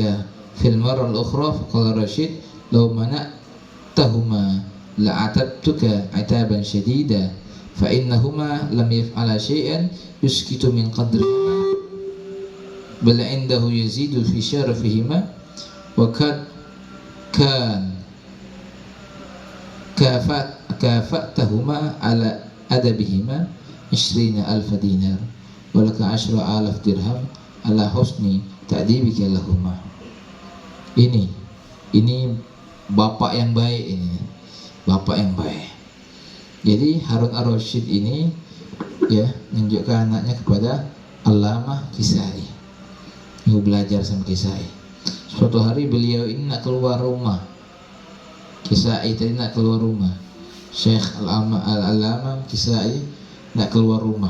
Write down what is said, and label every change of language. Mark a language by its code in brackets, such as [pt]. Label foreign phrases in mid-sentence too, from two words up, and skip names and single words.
[ar] في المرة الأخرى فقال الرشيد لو منعتهما لعتبتك عتابا شديدا فإنهما لم يفعلا شيئا يسكت من قدرهما بل عنده يزيد في شرفهما وقد كان كافأتهما على أدبهما 20,000 دينار ولك 10,000 درهم على حسن تأديبك لهما. [id] Ini bapak yang baik, ini bapak yang baik. Jadi Harun ar-Rasyid ini ya menunjukkan anaknya kepada Allamah Kisai, mau belajar sama Kisai. Suatu hari beliau ini nak keluar rumah, Kisai tadi nak keluar rumah, Syekh Al-Allamah Kisai nak keluar rumah.